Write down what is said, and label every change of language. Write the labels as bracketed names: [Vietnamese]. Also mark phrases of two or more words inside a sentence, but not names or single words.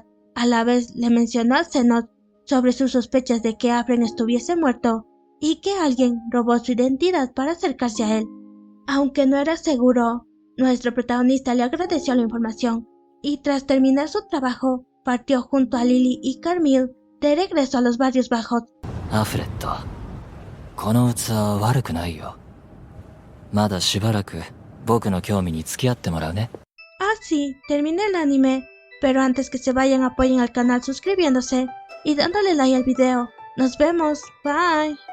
[Spanish] A la vez le mencionó a Zenos sobre sus sospechas de que Afren estuviese muerto y que alguien robó su identidad para acercarse a él. Aunque no era seguro, nuestro protagonista le agradeció la información y tras terminar su trabajo, partió junto a Lily y Carmille de regreso a los barrios bajos. [Japanese] アフレット、この器は悪くないよ。まだしばらく僕の興味に付き合ってもらうね。 [Spanish] Así termina el anime, pero antes que se vayan apoyen al canal suscribiéndose y dándole like al video. Nos vemos, bye.